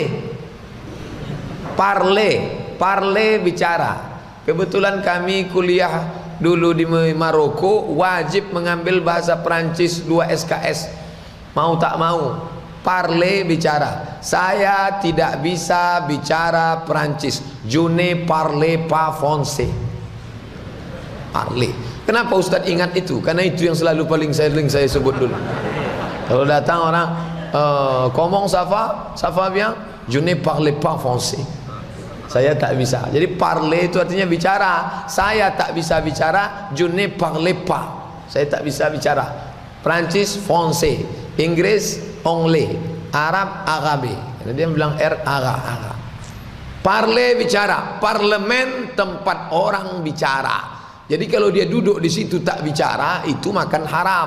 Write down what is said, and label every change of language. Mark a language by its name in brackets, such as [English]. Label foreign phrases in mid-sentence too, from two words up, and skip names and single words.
[French] Parler, parler bicara. [Indonesian] Kebetulan kami kuliah dulu di Maroko, wajib mengambil bahasa Prancis 2 SKS. Mau tak mau, parler bicara. Saya tidak bisa bicara Prancis. [French] Je ne parle pas français. Parler. [Indonesian] Kenapa Ustadz ingat itu? Karena itu yang selalu paling sering saya sebut dulu. Kalau datang orang, [French] comment ça va bien? Je ne parle pas français. [Indonesian] Saya tak bisa. Jadi parler itu artinya bicara. Saya tak bisa bicara. [French] Je ne parle pas. [Indonesian] Saya tak bisa bicara. Prancis, français. Inggris, anglais. Arab, arabe. Dia bilang ara. Parler bicara. Parlemen tempat orang bicara. Jadi kalau dia duduk di situ tak bicara, itu makan haram.